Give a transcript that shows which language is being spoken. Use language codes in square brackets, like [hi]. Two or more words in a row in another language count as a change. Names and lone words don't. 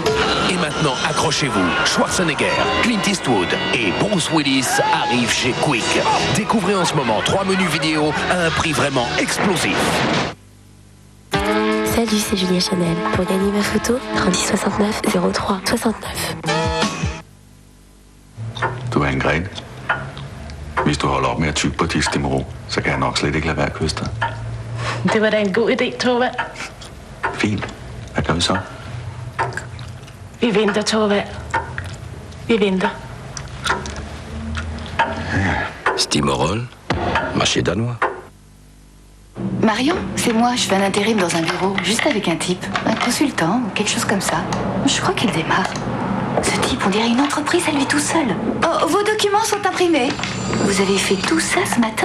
[fr] Et maintenant, accrochez-vous. Schwarzenegger, Clint Eastwood et Bruce Willis arrivent chez Quick. Découvrez en ce moment 3 menus vidéo à un prix vraiment explosif. Salut, c'est Julia Chanel. Pour gagner ma photo, 36 69 03 69. [da] Du er en gren. Hvis du holder op med at tygge på dit stemmerå, så kan jeg nok slet ikke lade være at kysse dig. Det var da en god idé, Torvald. Fint. Hvad gør vi så? Vi venter, Torvald. Vi venter. Stimorol, [fr] marché danois. Marion, c'est moi, je fais un intérim dans un bureau, juste avec un type, un consultant ou quelque chose comme ça. Je crois qu'il démarre. Ce type, on dirait une entreprise à lui tout seul. Oh, vos documents sont imprimés. Vous avez fait tout ça ce matin?